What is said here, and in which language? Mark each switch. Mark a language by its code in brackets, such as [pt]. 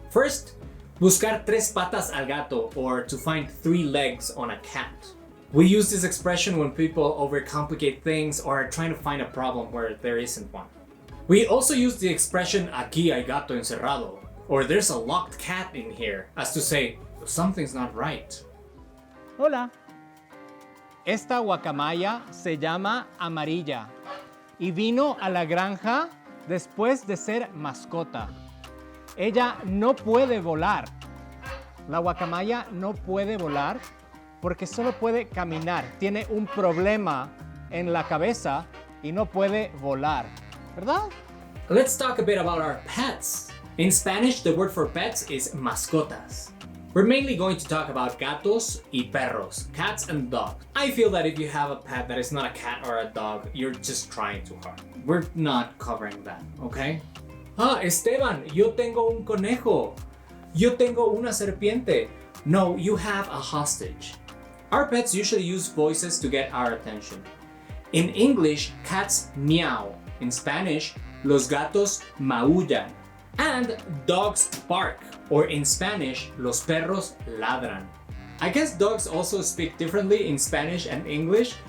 [en] First, [es] buscar tres patas al gato, [en] or to find 3 legs on a cat. We use this expression when people overcomplicate things or are trying to find a problem where there isn't one. We also use the expression [es] aquí hay gato encerrado, [en] or there's a locked cat in here, as to say, something's not right. [es] Hola. Esta guacamaya se llama amarilla y vino a la granja después de ser mascota. Ella no puede volar. La guacamaya no puede volar porque solo puede caminar. Tiene un problema en la cabeza y no puede volar. ¿Verdad? [en] Let's talk a bit about our pets. In Spanish, the word for pets is mascotas. We're mainly going to talk about [es] gatos y perros, [en] cats and dogs. I feel that if you have a pet that is not a cat or a dog, you're just trying too hard. We're not covering that, okay? [es] Ah, Esteban, yo tengo un conejo. Yo tengo una serpiente. [en] No, you have a hostage. Our pets usually use voices to get our attention. In English, cats meow. In Spanish, [es] los gatos maullan. [en] And dogs bark, or in Spanish, [es] los perros ladran. [en] I guess dogs also speak differently in Spanish and English,